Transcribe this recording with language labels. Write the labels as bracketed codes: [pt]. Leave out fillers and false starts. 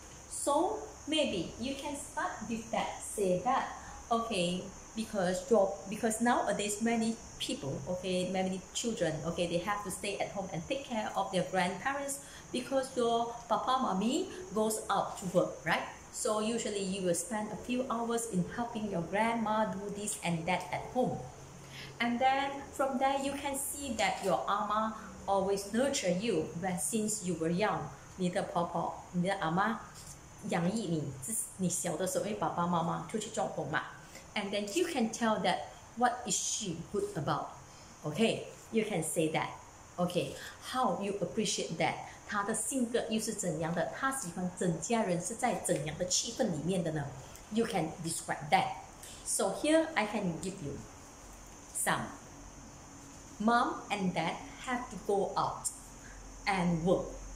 [en] So maybe you can start with that. Say that, okay, because nowadays many people, okay, many children, okay, they have to stay at home and take care of their grandparents because your papa, mommy goes out to work, right? So usually you will spend a few hours in helping your grandma do this and that at home. And then from there you can see that your Amma always nurture you since you were young. [zh] 你的婆婆，你的阿妈养育你，你小的时候，因为爸爸妈妈出去做工嘛。 [en] And then you can tell that what is she good about? Okay, you can say that. Okay, how you appreciate that? [zh] 她的性格又是怎样的？她喜欢整家人是在怎样的气氛里面的呢？ [en] You can describe that. So here I can give you some. Mom and dad have to go out and work.